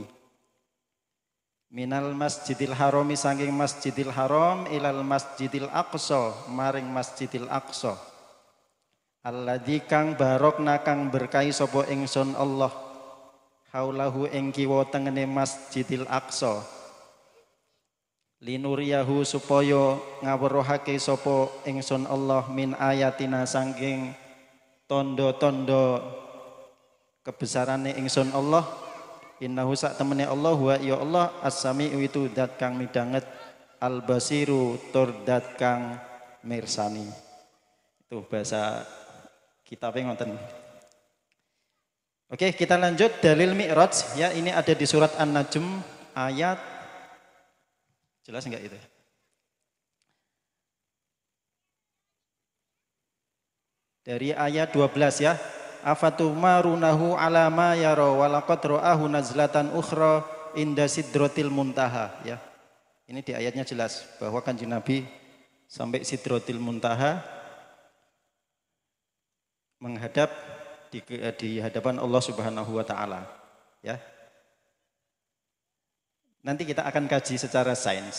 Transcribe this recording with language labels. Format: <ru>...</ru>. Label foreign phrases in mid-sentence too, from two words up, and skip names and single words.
<ar>من المسجد الحرام</ar> <jv>saking masjidil haram</jv> <ar>إلى المسجد الأقصى</ar> <jv>maring masjidil aqsa alladzi kang barokna kang berkahi sapa ingsun Allah haulahu ing kiwa tengene masjidil aqsa linuriyahu supaya ngawruhake sapa ingsun Allah</jv> <ar>من آياتنا</ar> <jv>saking tondo-tondo kebesarane ingsun Allah. Innahu sak temene Allah wa ya Allah as-sami'u itu dat kang midanget al-basiru tur dat kang mirsani.</jv> <id>Itu bahasa kitabnya ngoten. Oke, kita lanjut dalil Mi'raj ya, ini ada di surat An-Najm ayat jelas enggak itu? Dari ayat 12 ya.</id> <ar>أفتمارونه على ما يرى ولقد رآه نزلة أخرى عند سدرة المنتهى يا.</ar> <id>Ini di ayatnya jelas bahwa Kanjeng Nabi sampai</id> <ar>سدرة المنتهى</ar> <id>menghadap di hadapan Allah</id> <ar>سبحانه وتعالى</ar> <id>ya. Nanti kita akan kaji secara sains.</id>